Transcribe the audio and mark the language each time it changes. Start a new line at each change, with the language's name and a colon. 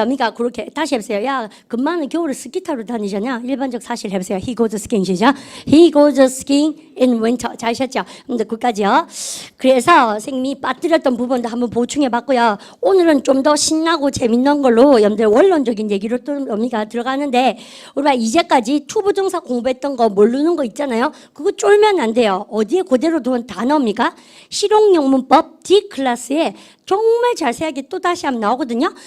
Korean: 그러니까 그렇게 다시 해보세요. 야, 금마는 겨울에 스키 타러 다니잖아. 일반적 사실 해보세요.
English: He goes skiing
Korean: 시작.
English: He goes skiing in winter.
Korean: 잘 하셨죠? 근데 그까지요. 그래서 선생님이 빠뜨렸던 부분도 한번 보충해 봤고요. 오늘은 좀 더 신나고 재밌는 걸로 여러분들 원론적인 얘기로 또 우리가 들어가는데 우리가 이제까지 투부정사 공부했던 거 모르는 거 있잖아요. 그거 쫄면 안 돼요. 어디에 그대로 둔 단어입니까? 실용영문법 D클래스에 정말 자세하게 또 다시 한번 나오거든요.